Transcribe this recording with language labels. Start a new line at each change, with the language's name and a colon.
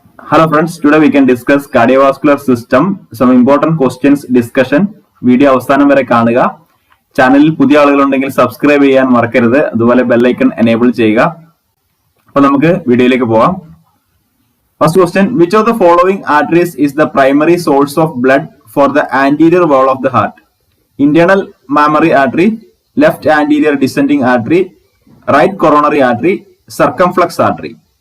English: Hello friends, today we can discuss cardiovascular system, some important questions discussion.
Malayalam: Video അവസാനം വരെ കാണുക. ചാനലിൽ പുതിയ ആളുകളുണ്ടെങ്കിൽ സബ്സ്ക്രൈബ് ചെയ്യാൻ മറക്കരുത്. അതുപോലെ ബെൽ ഐക്കൺ എനേബിൾ ചെയ്യുക. അപ്പോൾ നമുക്ക് വീഡിയോയിലേക്ക് പോകാം.
English: First question, which of the following arteries is the primary source of blood for the anterior wall of the heart? Internal mammary artery, left anterior descending artery, right coronary artery, circumflex artery.